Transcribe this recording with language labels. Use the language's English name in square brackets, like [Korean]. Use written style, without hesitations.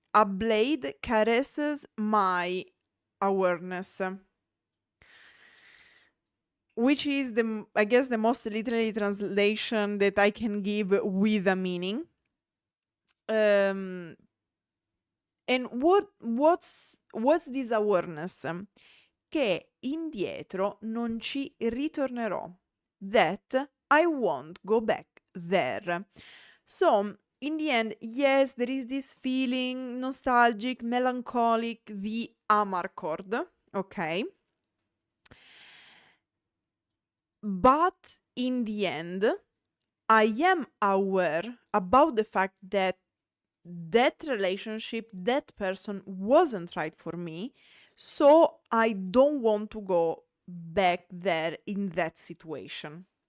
[English] A blade caresses my awareness. Which is I guess the most literary translation that I can give with a meaning. And what's this awareness? [Italian] Che indietro non ci ritornerò. [English] That I won't go back there. So, in the end, yes, there is this feeling nostalgic, melancholic, the Amarcord, okay? But in the end, I am aware about the fact that relationship, that person wasn't right for me, so I don't want to go back there in that situation.